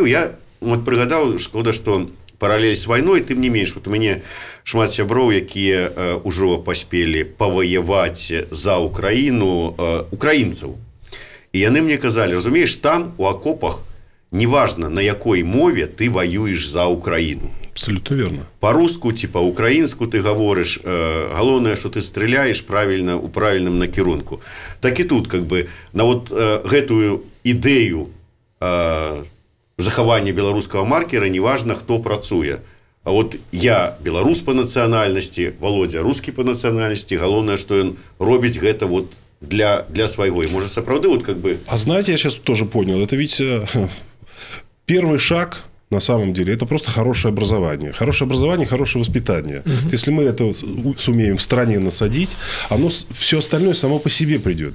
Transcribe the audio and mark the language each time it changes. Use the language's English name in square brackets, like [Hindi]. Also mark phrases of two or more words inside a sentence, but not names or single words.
[Belarusian] Я вот прыгадаў, шкода, што паралель з вайной, тым не менш, вот у мяне шмат сяброў, якія ўжо паспелі паваяваць за Украіну, украінцаў. І яны мне казалі, разумееш, там у акопах неважно, на якой мове ты [Russian] воюешь за Украину. Абсолютно верно. По-руску, типа, украинску ты говоришь, главное, что ты стреляешь правильно, у правильном накірунку. Так и тут, как бы, [Belarusian] на вот гэтую идею захавання беларускага маркера, неважно, хто працуе. [Russian] А вот я беларус по национальности, Володя русский по национальности, главное, что он [Belarusian] робіць гэта [Russian] вот для своего. И может, сапраўды, вот как бы... А знаете, я сейчас тоже понял, это ведь первый шаг, на самом деле, это просто хорошее образование. Хорошее образование, хорошее воспитание. Если мы это сумеем в стране насадить, оно, все остальное само по себе придет.